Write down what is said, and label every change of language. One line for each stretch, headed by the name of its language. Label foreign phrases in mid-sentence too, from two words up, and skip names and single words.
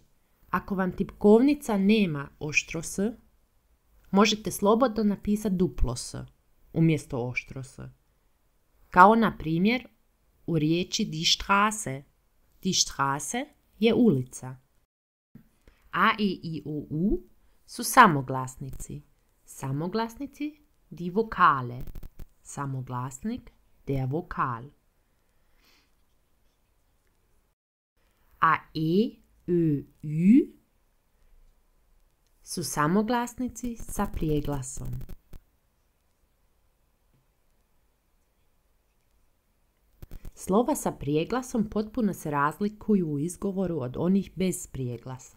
Croatian: Ako vam tipkovnica nema oštro S, možete slobodno napisati duplo S umjesto oštro S. Kao na primjer u riječi
German: die Straße. Die Straße
Croatian: je ulica. A, E, I, O, U su samoglasnici. Samoglasnici
German: die Vokale.
Croatian: Samoglasnik
German: der Vokal.
Croatian: A, E, Ö, Ü su samoglasnici sa prijeglasom. Slova sa prijeglasom potpuno se razlikuju u izgovoru od onih bez prijeglasa.